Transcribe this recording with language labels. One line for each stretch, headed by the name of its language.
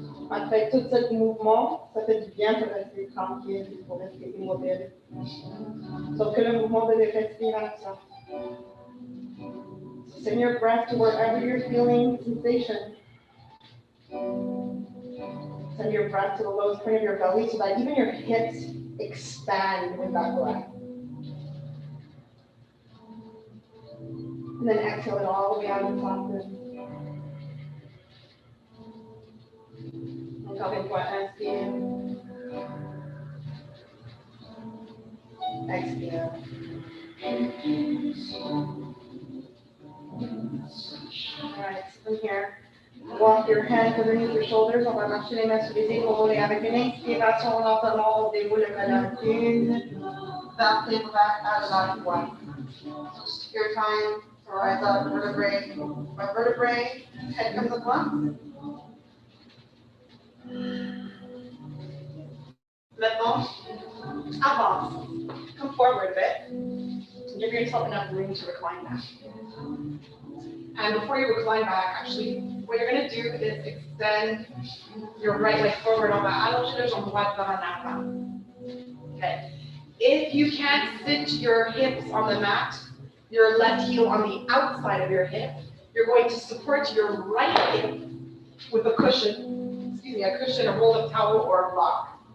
French: Après tout ce mouvement, ça fait du bien pour rester tranquille, pour rester immobile. Sauf que le mouvement de respiration.
English: Send your breath to wherever you're feeling sensation. Send your breath to the lowest point of your belly so that even your hips expand with that breath. And then exhale it all the way out and soften.
French: Encore une fois, inspire. Expire.
English: All right, from here, walk your hands underneath your shoulders.
French: On va marcher les mains sur les épaules et avec une inspiration lentement, on déroule le colonne. Une vertébrae à la fois.
English: Just your time to rise up vertebrae by vertebrae. Head comes up once.
French: Maintenant, avance.
English: Come forward a bit. Give yourself enough room to recline back. And before you recline back, actually, what you're going to do is extend your right leg forward.
French: On va allonger le jambe droite vers en avant.
English: Okay. If you can't sit your hips on the mat, your left heel on the outside of your hip, you're going to support your right hip with a cushion, excuse be a cushion, a roll of towel, or a block.